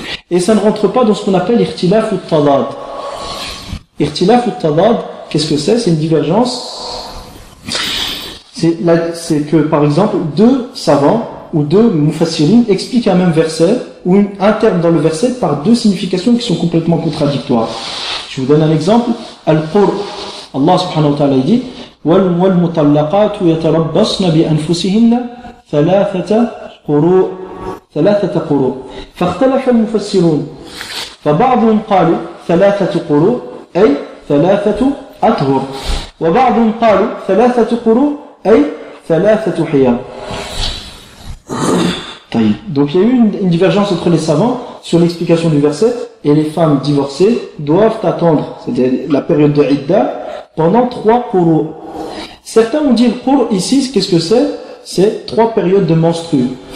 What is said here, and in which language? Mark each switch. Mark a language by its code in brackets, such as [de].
[fr] Et ça ne rentre pas dans ce qu'on appelle Ikhtilaf al-Tadad. Ikhtilaf al-Tadad, qu'est-ce que c'est? C'est une divergence. C'est que, par exemple, deux savants ou deux mufassirin expliquent un même verset ou un terme dans le verset par deux significations qui sont complètement contradictoires. Je vous donne un exemple. Al-Qur, Allah subhanahu wa ta'ala dit [ar] والمطلقات يتربصن بأنفسهن ثلاثة قروء فاختلف المفسرون فبعضهم قالوا ثلاثة قروء أي ثلاثة أطهر وبعضهم قالوا ثلاثة قروء أي ثلاثة حيام. طيب. [fr] Donc il y a eu une divergence entre les savants sur l'explication du verset, et les femmes divorcées doivent attendre, c'est-à-dire la période de Idda, pendant 3 qurou. Certains ont dit le qurou ici, qu'est-ce que c'est? C'est 3 périodes de menstrues.